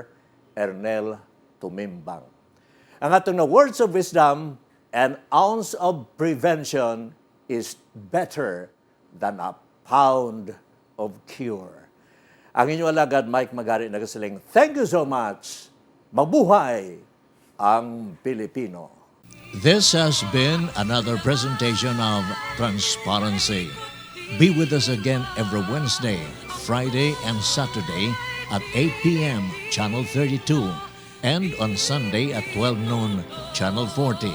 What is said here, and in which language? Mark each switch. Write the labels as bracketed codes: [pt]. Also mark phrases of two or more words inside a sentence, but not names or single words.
[hil] Ernel Tumimbang. Ang atong na [en] words of wisdom, an ounce of prevention is better than a pound of cure. [hil] Ang inyong alagad, Mike Magari, nagasiling, [en] thank you so much. [tl] Mabuhay ang Pilipino. [en] This has been another presentation of Transparency. Be with us again every Wednesday, Friday, and Saturday at 8 p.m. Channel 32 and on Sunday at 12 noon Channel 40.